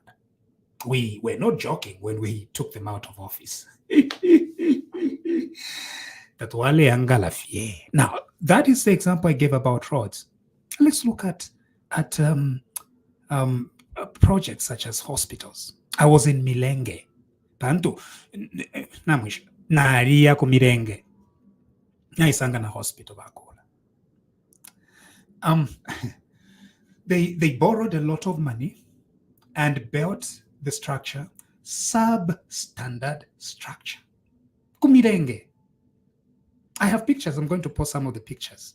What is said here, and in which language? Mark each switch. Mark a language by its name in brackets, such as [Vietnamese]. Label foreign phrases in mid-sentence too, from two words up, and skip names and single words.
[English] We were not joking when we took them out of office. Now, that is the example I gave about roads. Let's look at projects such as hospitals. I was in Milenge. [Bemba] Bantu, naria ku [English] Milenge. [Bemba] Naisanga na hospital bakola. [English] They borrowed a lot of money and built the structure, substandard structure. Kumirenge. I have pictures. I'm going to post some of the pictures.